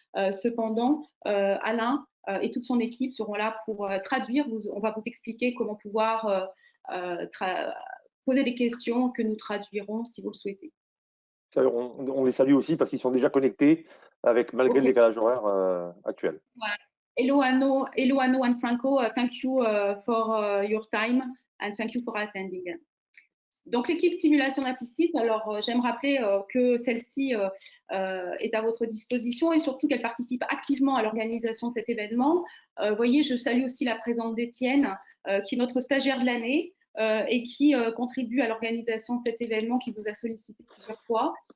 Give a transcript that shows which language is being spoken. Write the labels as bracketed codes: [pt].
[fr] Cependant, Alain et toute son équipe seront là pour traduire. On va vous expliquer comment pouvoir poser des questions que nous traduirons si vous le souhaitez. On les salue aussi parce qu'ils sont déjà connectés malgré le décalage horaire actuel. Voilà. [en] Hello Anno and Franco, thank you for your time and thank you for attending. [fr] Donc l'équipe simulation d'Implicit, alors j'aime rappeler que celle-ci est à votre disposition et surtout qu'elle participe activement à l'organisation de cet événement. Vous voyez, je salue aussi la présence d'Étienne, qui est notre stagiaire de l'année et qui contribue à l'organisation de cet événement qui vous a sollicité plusieurs fois.